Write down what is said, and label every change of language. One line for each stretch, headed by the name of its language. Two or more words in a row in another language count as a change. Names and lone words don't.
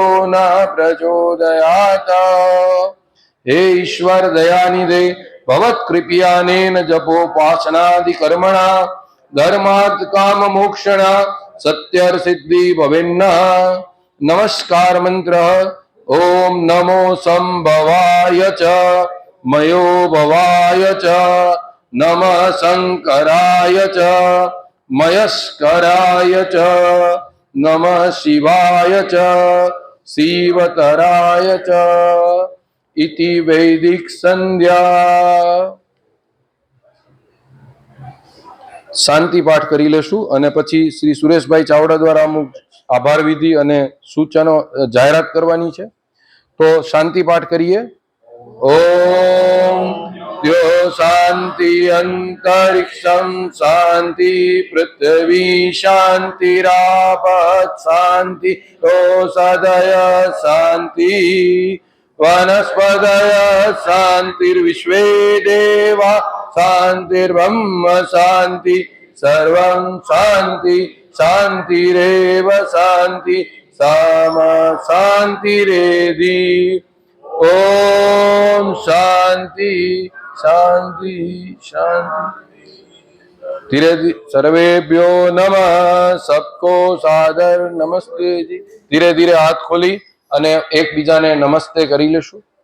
Sanskrit: न प्रचोदयात् हे ईश्वर दयानिधे भवत्कृपयानेन जपोपासनादि कर्मणा धर्मार्थ काम मोक्षणा सत्यर्सिद्धि भवेन्नः नमस्कार मंत्र ओम नमो संभवाय च मयो भवाय च नमः शंकराय च मयस्कराय च नमः शिवाय च शिवतराय च इति वैदिक संध्या
Gujarati: શાંતિ પાઠ કરી લેશું અને પછી શ્રી સુરેશભાઈ ચાવડા દ્વારા અમુક આભાર વિધિ અને સૂચનો જાહેરાત કરવાની છે તો શાંતિ પાઠ કરીએ
Sanskrit: ઓમ દ્યો શાંતિ અંતરિક્ષમ શાંતિ પૃથ્વી શાંતિરાપત શાંતિ ઓષધય શાંતિ वनस्पतय शांतिर्विश्वे देवा शांतिर्ब्रह्म शांति सर्वं शांति शांतिरेव शांति सामा शांतिरेधि ओम शांति शांति शांति
Hindi: धीरे धीरे
Sanskrit: सर्वेभ्यो नमः
Hindi: सबको सादर नमस्ते जी धीरे धीरे
Gujarati: હાથ ખોલી અને એકબીજાને નમસ્તે કરી લેશું